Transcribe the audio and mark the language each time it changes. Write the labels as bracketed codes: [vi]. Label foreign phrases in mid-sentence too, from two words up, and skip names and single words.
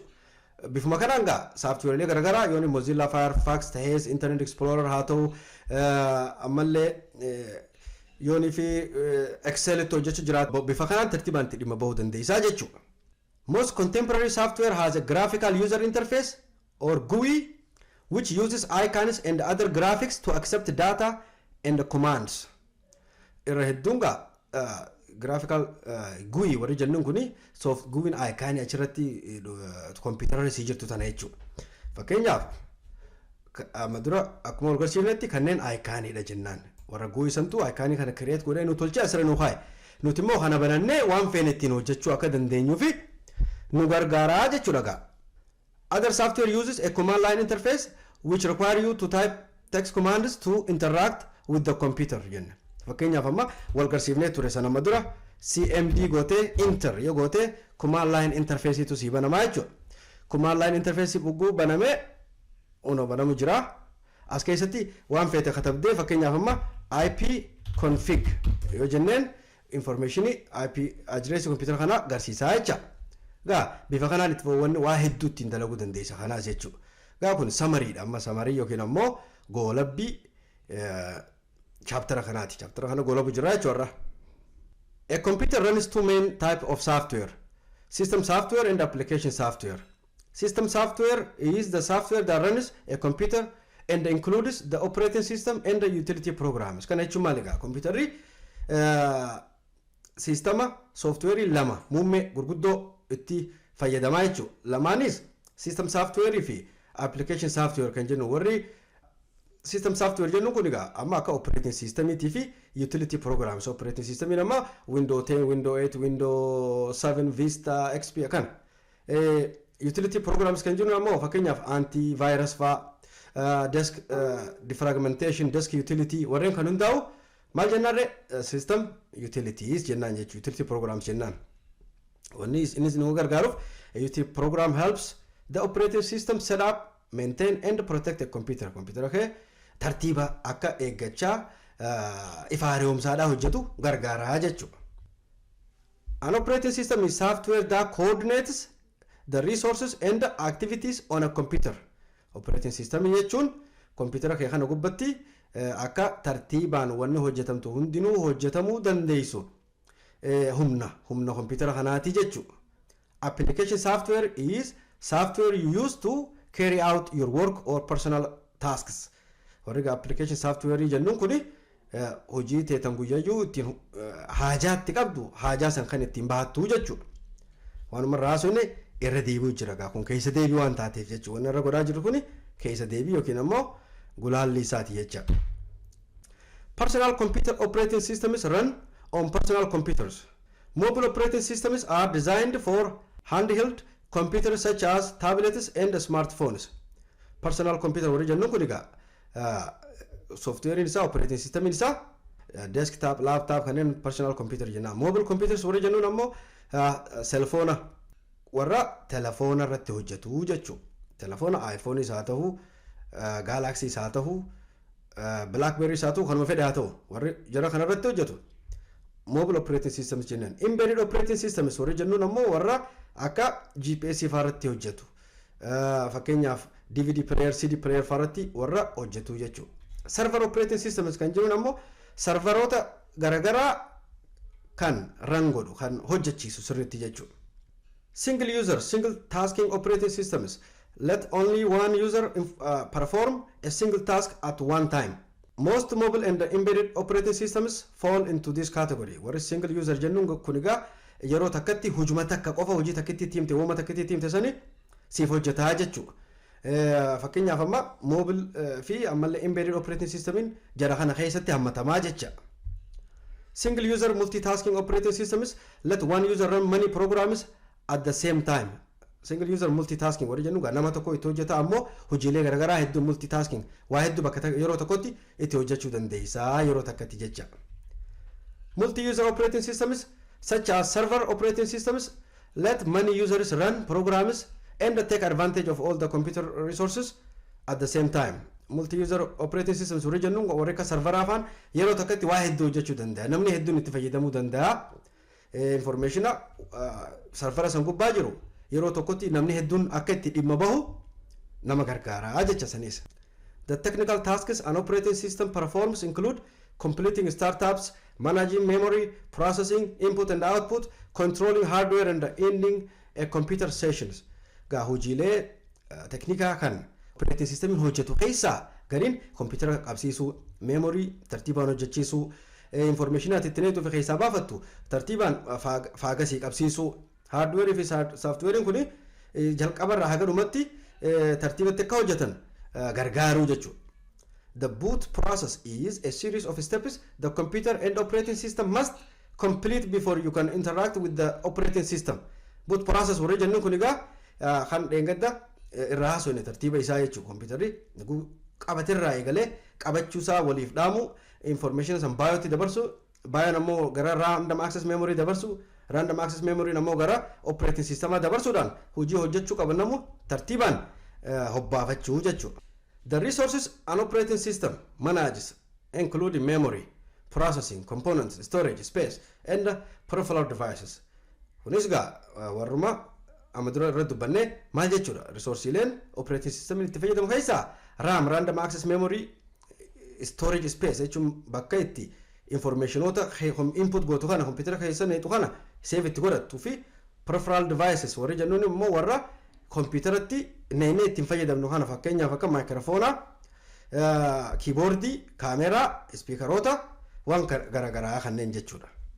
[om] Bifuma kananga software garagara yooni Mozilla Firefox ta'es Internet Explorer haa ta'u ammallee yoonii fi Excel itti hojjechuu jiraatu bifa kanaan tartiibaan itti dhimma bahuu dandeessaa jechuudha. [en] Most contemporary software has a graphical user interface or GUI which uses icons and other graphics to accept data and commands. [om] Irra hedduun [en] graphical GUI [om] warri jennuun kuni soft GUI icon achirratti computerarra si jirtu tana jechuudha. Fakkeenyaaf madura akkuma agarsiifnetti kanneen iconiidha jennaan. Warra GUI santu icon kana create godhee nu tolchee asirra nu kaa'e. Nuti immoo kana banannee waan feene ittiin hojjechuu akka dandeenyuufi nu gargaaraa jechuudha. [en] Other software uses a command line interface which require you to type text commands to interact with the computer jenna. [om] Fakkeenyaaf amma wal garsiifnee ture sana madura CMD gootee enter yoo gootee [en] command line interface [om] tu si banamaa jechuudha. [en] Command line interface [om] bugguu banamee ono banamu jira. As keessatti waan feete katabdee fakkeenyaaf amma [en] IP config [om] yoo jenneen [en] information IP address computer [om] kana garsiisaa jecha. Bifa kanaan itti fayyadamuun waa hedduu ittiin dalaguu dandeessa kanaas jechuudha. Kun summary amma summary yookiin ammoo goolabbii chapter kanaati. Chapter kana goolabu jira jechuudha. [en] A computer runs two main type of software: system software and application software. System software is the software that runs a computer and includes the operating system and the utility programs. [om] Kana jechuun maaligaa computerri sistema software lama muummee gurguddoo itti fayyadamaa jechuudha. Lamaanis [en] system software [om] fi [en] application software [om] kan jennu warri [en] system software [om] jennu kun egaa amma akka [en] operating system [om] fi [en] utility programs. Operating system [om] nama Windows 10, Windows 8, Windows 7, Vista, XP kan. [en] Utility programs [om] kan jennu ammoo fakkeenyaaf antivirus fa [en] disk defragmentation, disk utility [om] warreen kan hundaa'u maal jennaarre [en] system utilities [om] jennaan jechuudha. [en] Utility programs jennaan. When this a utility program helps the operating system set up, maintain and protect the computer. [om] Computer okay tartiiba akka eeggachaa ifaariyoomsaadhaa hojjetu gargaaraa jechuudha. [en] An operating system is software that coordinates the resources and the activities on a computer. Operating system [om] jechuun computer kee kana gubbatti akka tartiibaan wanni hojjetamtu hundinuu hojjetamuu dandeessu. Humna computer kanaati jechuudha. [en] Application software is software you use to carry out your work or personal tasks. [om] Warri [en] application software [om] jennuun kuni hojii teetan guyyayyuu ittiin haajaatti qabdu haajaa san kan ittiin bahattu jechuudha. Waanuma raasune irra deebi'u jira kun keessa deebii waan taateef jechuudha. Wanni irra godhaa jiru kuni keessa deebii yookiin ammoo gulaalli isaati jecha. [en] Personal computer operating systems run on personal computers. Mobile operating systems are designed for handheld computers such as tablets and smartphones. Personal computer [om] warri jennuun kun egaa software isaa [en] operating system [om] isaa [en] desktop, laptop [om] kanneen [en] personal computer [om] jenna. [en] Mobile computers [om] warri jennuun ammoo cellphone warra telefoona irratti hojjetu jechuudha. Telefoona iPhone isaa ta'uu Galaxy isaa ta'uu Blackberry isaa ta'uu kanuma fedhe haa ta'u warri jara kana irratti hojjetu. [en] Mobile operating systems [om] jennan. [en] Embedded operating systems [om] warri jennuun ammoo warra akka GPS faarratti hojjetu. Fakkeenyaaf [en] DVD player, CD player [om] faarratti warra hojjetu jechuudha. [en] Server operating systems [om] kan jennuun ammoo serveroota garagaraa kan run godhu kan hojjechiisu sirriitti jechuudha. [en] Single user, single tasking operating systems let only one user perform a single task at one time. Most mobile and embedded operating systems fall into this category. [om] Warri [en] single user [om] jennuun kun egaa yeroo takkatti hujuma takka qofa hojii takkatti tiimte wooma takkatti tiimte sani siif hojjetaa jechuudha. Fakkeenyaaf amma mobile fi ammallee [en] embedded operating systemin [om] jara kana keessatti hammatamaa jecha. [en] Single user multitasking operating systems let one user run many programs at the same time. Single user multitasking [om] warri jennu nama tokko itti hojjeta ammoo hojiilee garagaraa hedduu multitasking waa hedduu bakka yeroo tokkotti itti hojjechuu dandeessaa yeroo takkatti jecha. [en] Multi-user operating systems such as server operating systems let many users run programs and take advantage of all the computer resources at the same time. Multi-user operating systems [om] warri jennu warri akka serveraa faan yeroo takkatti waa hedduu hojjechuu danda'a. Namni hedduun itti fayyadamuu danda'a. Informationa servera san gubbaa jiru yeroo tokkotti namni hedduun akka itti dhimma bahu nama gargaaraa jecha sanis. [en] The technical tasks an operating system performs include completing startups, managing memory, processing, input and output, controlling hardware and ending computer sessions. [om] Gaa hojiilee teknikaa kan [en] operating system [om] hojjetu keessaa gariin computer qabsiisuu, memory tartiibaan hojjechiisuu, information ati ittiin fi keessaa baafattu tartiibaan faagasii qabsiisuu, hardware fi software kun jalqabarraa haga dhumatti tartiibatti akka hojjetan gargaaruu jechuudha. [en] The boot process is a series of steps the computer and operating system must complete before you can interact with the operating system. Boot process [om] warra jennuun kun egaa kan dheengadda irraa haasofne tartiiba isaa jechuudha. Computerri qabatirraa eegalee qabachuusaa waliif dhaamu information san baayootti dabarsu, baayoo ammoo gara [en] random access memory [om] dabarsu, [en] random access memory [om] ammoo gara [en] operating system [om] dabarsuudhaan hojii hojjechuu qaban ammoo tartiibaan hobbaafachuu jechuudha. [en] The resources an operating system manages including memory, processing, components, storage, space, and peripheral devices. [om] Kunis gaa warruma amadura irra dubbanne maal jechuudha? Resourceleen [en] operating system [om] itti fayyadamu keessaa [en] RAM, random access memory, storage space [om] jechuun bakka itti informationoota input gootu kana computer keessa neetu kana save itti godhattu fi [en] peripheral devices [om] warri jennuun immoo warra computeratti neene ittiin fayyadamnu kana fakkeenyaaf akka [en] microphone, keyboard, camera, [om] speakerota waan garagaraa kanneen jechuudha.